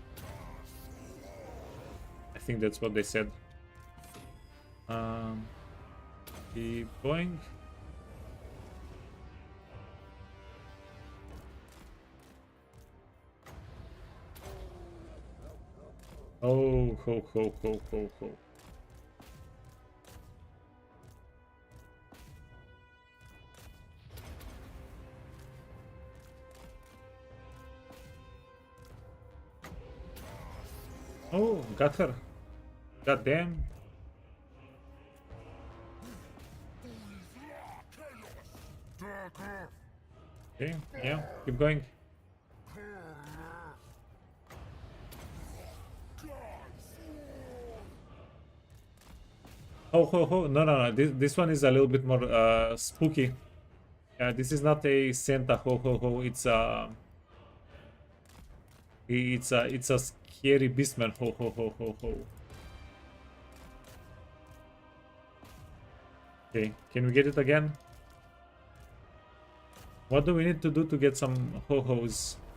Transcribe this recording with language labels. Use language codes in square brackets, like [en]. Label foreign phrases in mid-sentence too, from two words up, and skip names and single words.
[en] I think that's what they said. Keep going. Oh, ho, ho, ho, ho, ho. Oh, got her. God damn. Dagger! Okay, yeah, keep going. Oh, ho, ho. No, no, no. This one is a little bit more spooky. This is not a Santa ho ho ho. It's a scary beastman ho ho ho ho ho. Okay, can we get it again? What do we need to do to get some ho hos?